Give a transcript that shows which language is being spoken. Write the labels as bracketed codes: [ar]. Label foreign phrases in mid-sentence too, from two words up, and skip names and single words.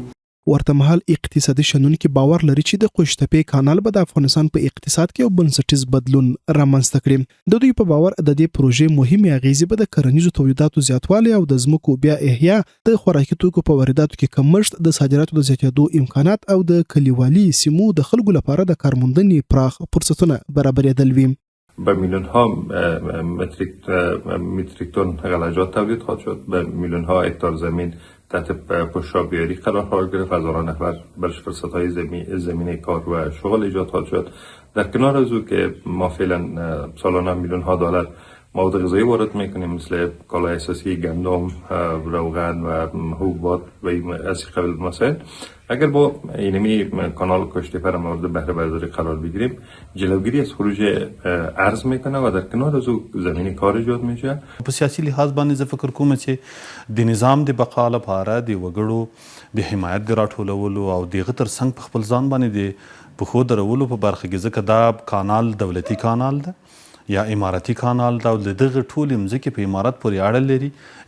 [ps] ورته مهال اقتصادي شنونکي باور لري چې د قوشتېپې کانال به د افغانستان په اقتصاد کې یو بنسټیز بدلون رامنځته کړي. د دوی په باور د دې پروژې مهمې اغیزې به د کرنیزو تولیداتو زیاتوالی او د ځمکو بیا احیا، د خوراکي توکو په وارداتو کې کمښت، د صادراتو د زیاتېدو امکانات او د کلیوالي سیمو د خلکو لپاره د کارموندنې پراخ فرصتونه برابرېدل وي. [fa] به میلیون ها متریک تن غلجات تولید خواهد شد، به میلیون ها هکتار زمین تحت پوشاک‌بیاری قرار خواهد گرفت، هزاران نفر برش فرصت‌های زمینه کار و شغل ایجاد خواهد شد. در کنار از او که ما فعلا سالانه میلیون ها دلار مواد غذایی وارد میکنیم مثل کالای اساسی گندم، روغن و حبوبات و از قبیل مسائل، اگر با اینمی کانال قوشتېپه را مورد بهره برداری قرار بگیریم جلوگیری از خروج ارز میکنه و در کنار از او زمین کار ایجاد میشه. [ps] په سیاسي لحاظ باندې زه فکر کوم چې د نظام د بقا لپاره د وګړو د حمایت د راټولولو او دغه ترڅنګ په خپل ځان باندې د پښو درولو په برخه کې ځکه دا کانال دولتي کانال ده یا اماراتي کانال دا د دغه ټولې مځکې په امارات پورې اړه لري.